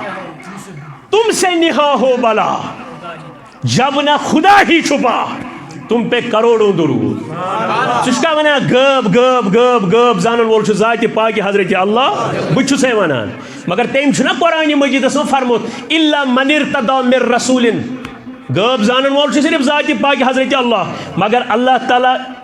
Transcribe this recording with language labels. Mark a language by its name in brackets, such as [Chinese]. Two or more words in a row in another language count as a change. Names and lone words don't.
[Urdu] تم سے نہا ہو بلا جب نہ خدا ہی چھپا تم پہ کروڑوں درود [Kashmiri] ژٕ ونا غٲب غٲب غٲب غٲب زانن وول چھُ ذاتِ پاکہِ حضرت اللہ بہٕ چھُسے ونان مگر تٔمۍ چھُنہ قرآنِ مجیدس منٛز فرموت [Arabic] الا من ارتضى من رسول [Kashmiri] غٲب زانن وول چھُ صرف ذاتِ پاکہِ حضرت اللہ مگر اللہ تعالیٰ